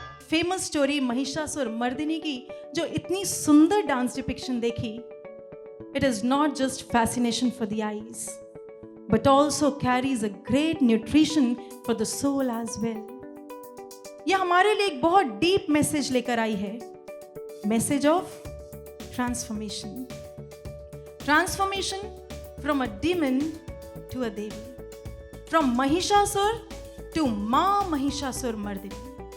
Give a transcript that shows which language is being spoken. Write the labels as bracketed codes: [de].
[hi] Famous story Mahishasura Mardini की जो इतनी सुंदर डांस डिपिक्शन देखी, [en] it is not just fascination for the eyes, but also carries a great nutrition for the soul as well. [hi] यह हमारे लिए एक बहुत डीप मैसेज लेकर आई है, [en] Message of transformation. Transformation from a demon to a devi, from Mahishasura to Maa Mahishasura Mardini.